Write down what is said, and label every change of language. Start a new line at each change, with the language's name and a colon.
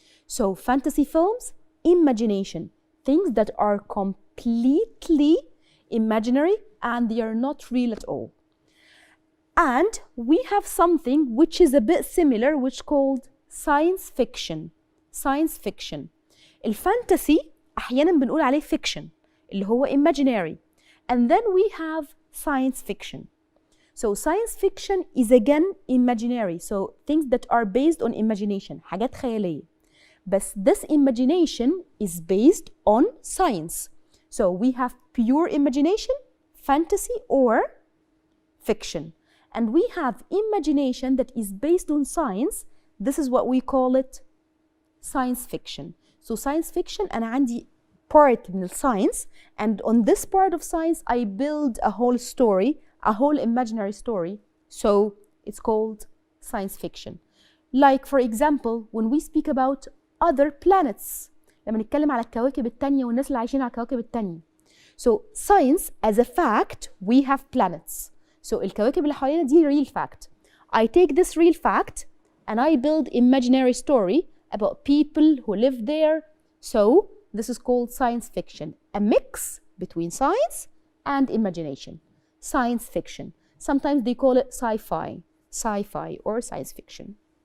English: So fantasy films, imagination, things that are completely imaginary and they are not real at all. And we have something which is a bit similar, which called science fiction. Science fiction.
Arabic: الفانتسي أحيانا بنقول عليه fiction اللي هو imaginary.
English: And then we have science fiction. So science fiction is again imaginary. So things that are based on imagination.
Arabic: حاجات خيالية.
English: But this imagination is based on science. So we have pure imagination, fantasy, or fiction. And we have imagination that is based on science. This is what we call it science fiction. So science fiction
Arabic: أنا عندي
English: part من science, and on this part of science I build a whole story, a whole imaginary story. So it's called science fiction. Like for example, when we speak about other planets,
Arabic: لما نتكلم على الكواكب التانية والناس اللي عايشين على الكواكب التانية.
English: So science as a fact, we have planets.
Arabic: So الكواكب اللي حوالينا دي
English: real fact. I take this real fact and I build imaginary story about people who live there. So this is called science fiction, a mix between science and imagination. Science fiction. Sometimes they call it sci-fi or science fiction.